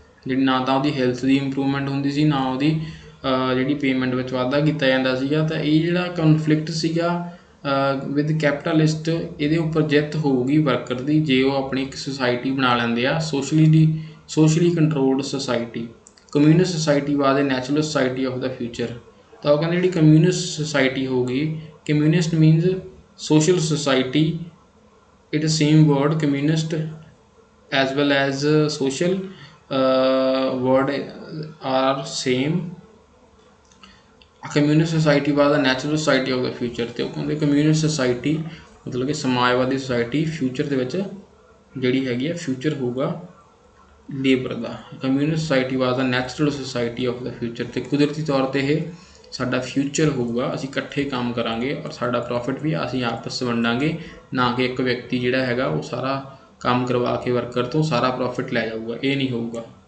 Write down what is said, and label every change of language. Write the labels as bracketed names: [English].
[Punjabi] ਜਿਹੜੀ ਨਾ ਤਾਂ ਉਹਦੀ ਹੈਲਥ ਦੀ ਇੰਪਰੂਵਮੈਂਟ ਹੁੰਦੀ ਸੀ, ਨਾ ਉਹਦੀ ਜਿਹੜੀ ਪੇਮੈਂਟ ਵਿੱਚ ਵਾਧਾ ਕੀਤਾ ਜਾਂਦਾ ਸੀਗਾ। ਤਾਂ ਇਹ ਜਿਹੜਾ ਕਨਫਲਿਕਟ ਸੀਗਾ ਵਿਦ ਕੈਪੀਟਲਿਸਟ, ਇਹਦੇ ਉੱਪਰ ਜਿੱਤ ਹੋਊਗੀ ਵਰਕਰ ਦੀ ਜੇ ਉਹ ਆਪਣੀ ਇੱਕ ਸੁਸਾਇਟੀ ਬਣਾ ਲੈਂਦੇ ਆ, socially controlled society. [English] Communist society was a natural society of the future. [Punjabi] ਤਾਂ ਉਹ ਕਹਿੰਦੇ ਜਿਹੜੀ ਕਮਿਊਨਿਸਟ ਸੁਸਾਇਟੀ ਹੋਊਗੀ, [English] Communist means social society, it is same word communist as well as social word are same। Communist society was the natural society of the future. [Punjabi] ਅਤੇ ਉਹ ਕਹਿੰਦੇ ਕਮਿਊਨਿਸਟ ਸੁਸਾਇਟੀ ਮਤਲਬ ਕਿ ਸਮਾਜਵਾਦੀ ਸੁਸਾਇਟੀ ਫਿਊਚਰ ਦੇ ਵਿੱਚ ਜਿਹੜੀ ਹੈਗੀ ਆ, ਫਿਊਚਰ ਹੋਊਗਾ ਲੇਬਰ ਦਾ। [English] Communist society was the natural society of the future. [Punjabi] ਅਤੇ ਕੁਦਰਤੀ ਤੌਰ 'ਤੇ ਇਹ ਸਾਡਾ ਫਿਊਚਰ ਹੋਊਗਾ, ਅਸੀਂ ਇਕੱਠੇ ਕੰਮ ਕਰਾਂਗੇ ਔਰ ਸਾਡਾ ਪ੍ਰੋਫਿਟ ਵੀ ਅਸੀਂ ਆਪਸ ਵੰਡਾਂਗੇ, ਨਾ ਕਿ ਇੱਕ ਵਿਅਕਤੀ ਜਿਹੜਾ ਹੈਗਾ ਉਹ ਸਾਰਾ ਕੰਮ ਕਰਵਾ ਕੇ ਵਰਕਰ ਤੋਂ ਸਾਰਾ ਪ੍ਰੋਫਿਟ ਲੈ ਜਾਊਗਾ। ਇਹ ਨਹੀਂ ਹੋਊਗਾ।